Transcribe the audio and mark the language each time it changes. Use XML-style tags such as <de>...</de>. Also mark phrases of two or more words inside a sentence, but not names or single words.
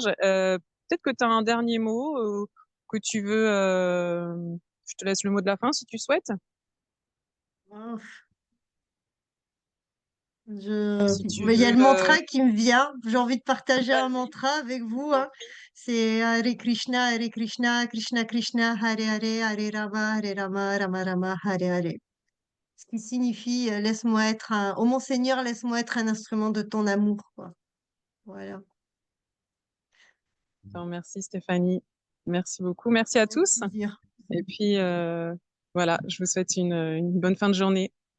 <fr>Peut-être que tu as un dernier mot, que tu veux, je te laisse le mot de la fin si tu souhaites? Oh, je Si tu mais il y a veux, le mantra qui me vient. J'ai envie de partager un vas-y, mantra avec vous, je t'en hein. prie.</fr> <sa>C'est Hare Krishna, Krishna Krishna, Hare Hare, Hare Rama, Rama Rama, Hare Hare.</sa> <fr>Ce qui signifie, laisse-moi être un ô mon Seigneur, laisse-moi être un instrument de ton amour, quoi. Voilà. Je te remercie Stéphanie. Merci beaucoup. Merci à Avec tous plaisir. et puis, voilà, je vous souhaite une bonne fin de journée.</fr>